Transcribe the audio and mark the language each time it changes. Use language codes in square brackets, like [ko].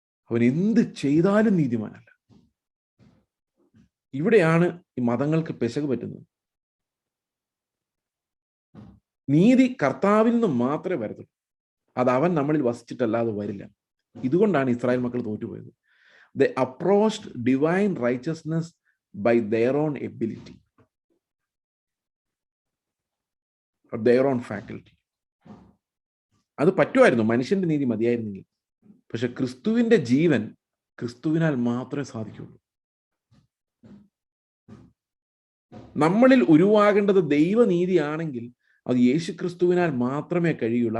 [ml] അവൻ എന്ത് ചെയ്താലും നീതിമാനല്ല. ഇവിടെയാണ് ഈ മതങ്ങൾക്ക് പെശക് പറ്റുന്നത്. നീതി കർത്താവിൽ നിന്ന് മാത്രമേ വരത്തുള്ളൂ. അത് അവൻ നമ്മളിൽ വസിച്ചിട്ടല്ലാതെ വരില്ല. ഇതുകൊണ്ടാണ് ഇസ്രായേൽ മക്കൾ തോറ്റുപോയത്. [en] They approached divine righteousness by their own ability or their own faculty. [ml] അത് പറ്റുമായിരുന്നു, മനുഷ്യന്റെ നീതി മതിയായിരുന്നെങ്കിൽ. പക്ഷെ ക്രിസ്തുവിന്റെ ജീവൻ ക്രിസ്തുവിനാൽ മാത്രമേ സാധിക്കുള്ളൂ. നമ്മളിൽ ഉരുവാകേണ്ടത് ദൈവനീതിയാണെങ്കിൽ അത് യേശു ക്രിസ്തുവിനാൽ മാത്രമേ കഴിയുള്ളൂ.